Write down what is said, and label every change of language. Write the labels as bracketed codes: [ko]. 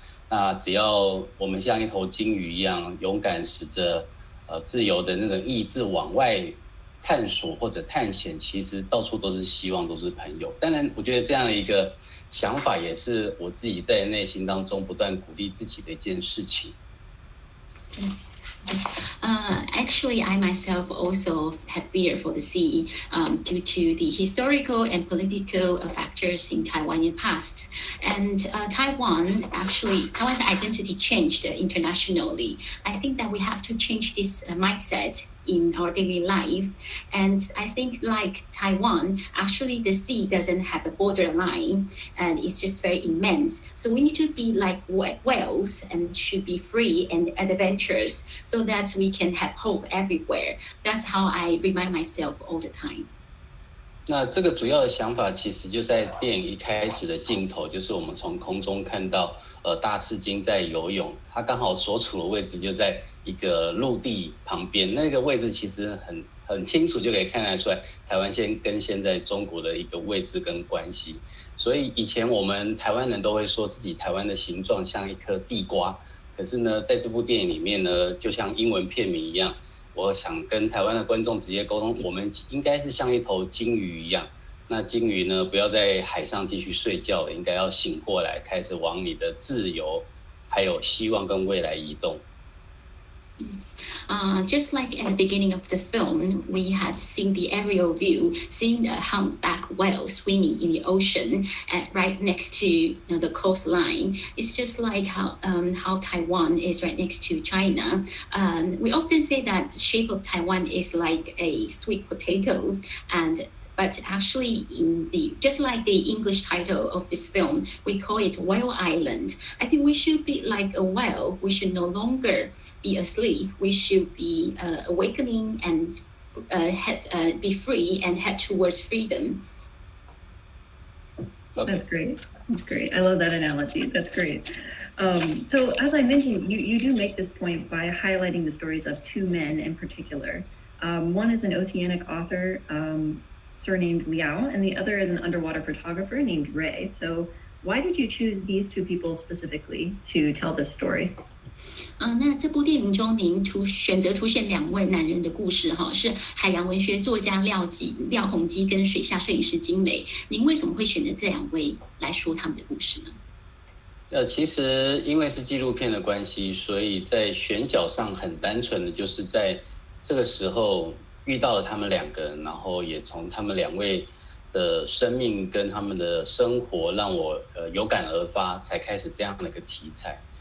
[zh] 那只要我们像一头鲸鱼一样勇敢使着自由的那种意志往外探索或者探险，其实到处都是希望，都是朋友。当然我觉得这样的一个想法也是我自己在内心当中不断鼓励自己的一件事情。 [en] Actually, I myself also have fear for the sea due to the historical and political factors in Taiwan in the past. And Taiwan's identity changed internationally. I think that we have to change this mindset in our daily life. And I think like Taiwan, actually the sea doesn't have a borderline and it's just very immense. So we need to be like whales and should be free and adventurous so that we can have hope everywhere. That's how I remind myself all the time. [zh] 那这个主要的想法其实就在电影一开始的镜头，就是我们从空中看到大赤鲸在游泳，它刚好所处的位置就在一个陆地旁边，那个位置其实很清楚就可以看得出来台湾跟现在中国的一个位置跟关系。所以以前我们台湾人都会说自己台湾的形状像一颗地瓜，可是呢在这部电影里面呢，就像英文片名一样，我想跟台湾的观众直接沟通，我们应该是像一头鲸鱼一样。那鲸鱼呢，不要在海上继续睡觉了，应该要醒过来，开始往你的自由还有希望跟未来移动。 [en] Just like at the beginning of the film, we had seen the aerial view, seeing the humpback whale swimming in the ocean right next to the coastline. It's just like how Taiwan is right next to China. We often say that the shape of Taiwan is like a sweet potato, but actually just like the English title of this film, we call it Whale Island. I think we should be like a whale. We should no longer be asleep. We should be awakening and be free and head towards freedom. Okay. That's great. That's great. I love that analogy. That's great. So as I mentioned, you do make this point by highlighting the stories of two men in particular. One is an oceanic author surnamed Liao, and the other is an underwater photographer named Ray. So why did you choose these two people specifically to tell this story? [zh] 那这部电影中，您选择凸显两位男人的故事，是海洋文学作家廖鸿基跟水下摄影师金磊。您为什么会选择这两位来说他们的故事呢？其实因为是纪录片的关系，所以在选角上很单纯的就是在这个时候遇到了他们两个人，然后也从他们两位的生命跟他们的生活让我有感而发，才开始这样的一个题材。